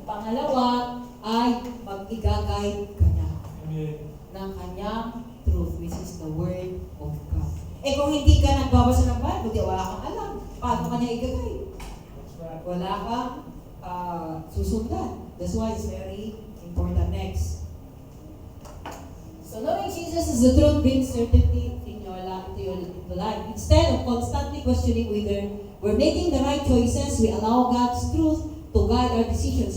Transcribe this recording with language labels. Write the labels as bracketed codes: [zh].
[tl] Pangalawa ay mag-i-guide ka niya [en] Amen. [tl] ng kanyang truth, [en] which is the Word of God. [tl] Eh kung hindi ka nagbabasa ng Bible, di wala kang alam. Paano ka niya i-guide? [en] That's right. [tl] Wala kang susundan. [en] That's why it's very important. Next. So knowing Jesus is the truth brings certainty in your life, into life. Instead of constantly questioning whether we're making the right choices, we allow God's truth to guide our decisions.